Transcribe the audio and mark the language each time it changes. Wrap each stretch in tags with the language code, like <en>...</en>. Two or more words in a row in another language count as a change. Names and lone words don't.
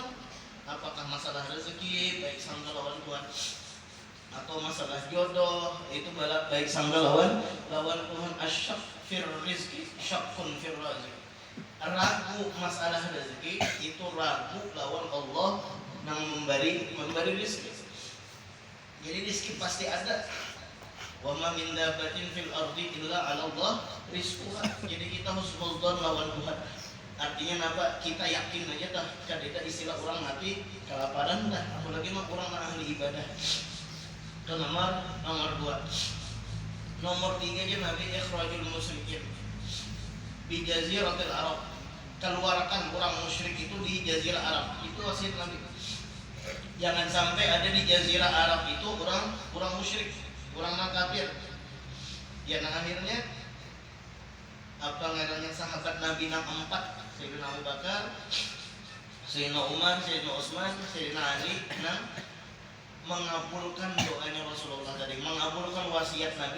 <bjn>Apakah masalah rezeki, baik sangka lawan Tuhan, atau masalah jodoh, itu baik sangka lawan Tuhan.</bjn> <ar>الشك في الرزق، شك في الرزاق.</ar> <bjn>Ragu masalah rezeki itu ragu lawan Allah yang memberi rezeki. Jadi rezeki pasti ada.</bjn> <ar>وما من دابة في الأرض إلا على الله رزقها.</ar> <bjn>Jadi kita husnul dzan lawan Tuhan. Artinya apa? Kita yakin aja tah kadeta istilah orang mati kelaparan dah, apalagi mah orang ahli ibadah. Itu nomor 2. Nomor 3 aja Nabi</bjn> <ar>أخرجوا المشركين بجزيرة العرب.</ar> <bjn>Keluarkan orang musyrik itu di jazirah Arab. Itu wasiat Nabi. Jangan sampai ada di jazirah Arab itu orang musyrik, orang kafir. Ya, nah akhirnya apa ngarannya sahabat Nabi yang 4, Sayyidina Abu Bakar, Sayyidina Umar, Sayyidina Utsman, Sayyidina Ali, mengabulkan doanya Rasulullah tadi, mengabulkan wasiat Nabi.</bjn>